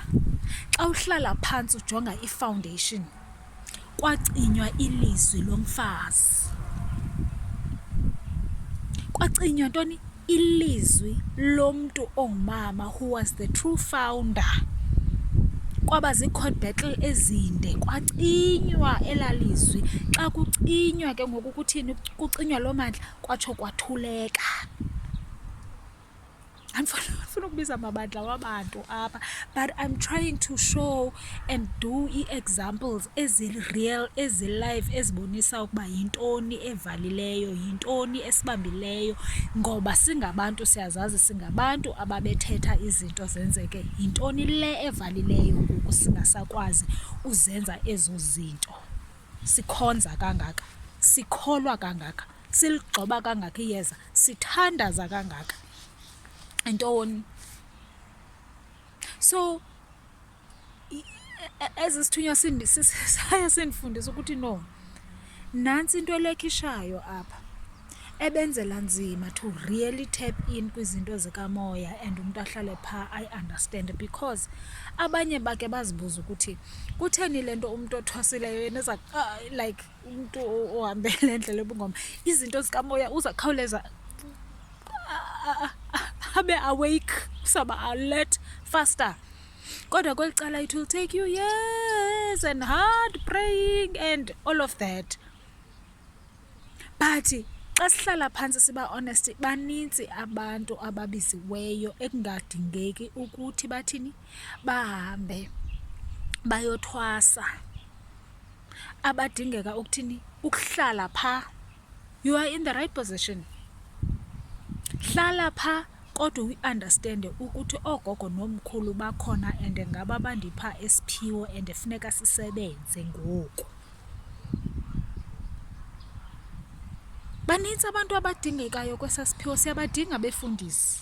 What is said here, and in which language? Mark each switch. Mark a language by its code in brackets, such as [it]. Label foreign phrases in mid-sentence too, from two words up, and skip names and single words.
[xh] Xa uhlala phantsi ujonga i-foundation, kwacinywa ilizwi lomfazi, kwacinywa ntoni ilizwi lomntu ongumama [en] who was the true founder. [xh] Kwaba zi- [en] court battle [xh] ezinde, kwacinywa elalizwi. Xa kucinywa ke ngoku kuthini, kucinywa loo mandla, kwatsho kwathuleka. Andifuna ukubiza amabandla wabantu apha, [en] but I'm trying to show and do [xh] ii-examples ezi-real, ezi-live, ezibonisa ukuba yintoni evalileyo, yintoni esibambileyo, ngoba singabantu siyazazi, singabantu ababethetha izinto zenzeke. Yintoni le evalileyo ngoku singasakwazi uzenza ezo zinto? Sikhonza kangaka, sikholwa kangaka, siligxoba kangaka iyeza, sithandaza kangaka. Ntoni? So ezi sithunywa saye sindifundisa ukuthi no, nantsi into elekhishayo apha ebenzela nzima [en] to really tap in [xh] kwizinto zikamoya and umntu ahlale phaa I-understand, because abanye bake bazibuza ukuthi kutheni le nto umntu othwasileyo yena like umntu ohambele endlela ebungoma, izinto zikamoya uzakhawuleza abe awake, usaba [en] alert faster. [xh] Kodwa kweli cala [en] it will take you years and hard praying and all of that. [xh] But xa sihlala phantsi siba honest, banintsi abantu ababiziweyo ekungadingeki ukuthi bathini, bahambe bayothwasa. Abadingeka ukuthini, ukuhlala phaa. [en] You are in the right position. [xh] Hlala phaa kodwa uyi-understande ukuthi oogogo nomkhulu bakhona and ngaba bandipha esiphiwo and funeka sisebenze ngoku. Banintsi abantu abadingekayo kwesa siphiwo, siyabadinga befundisi.